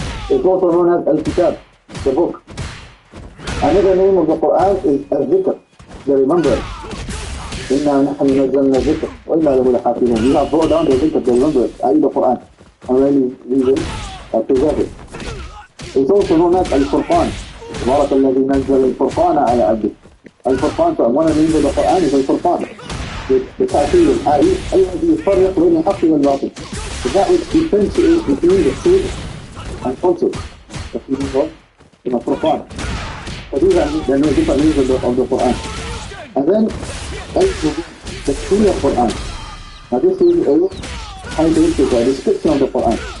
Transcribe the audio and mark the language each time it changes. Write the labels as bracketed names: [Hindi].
[English] It's also known as Al-Kitab, the book. Another name of the Quran is Al-Dhikr, the remembrance. [Arabic] إِنَّا نَحْنُ نَزَّلْنَا الذِّكْرَ وَإِنَّا لَهُ لَحَافِظُونَ. [English] We have brought down the dhikr, the remembrance, i.e. the Quran, and really we will preserve it. It's also known as Al-Furqan. [Arabic] تبارك الذي نزل الفرقان على عبده. [English] Al-Furqan, one of the names of the Quran is Al-Furqan. [Arabic] بالتأكيد [English] i.e. [Arabic] الذي يفرق بين الحق والباطل. [English] That which differentiates between the truth and falsehood. That's the meaning of Al-Furqan. So these are the different names of the Quran. And then the clear Quran. Now this is a characteristic or description of the Quran.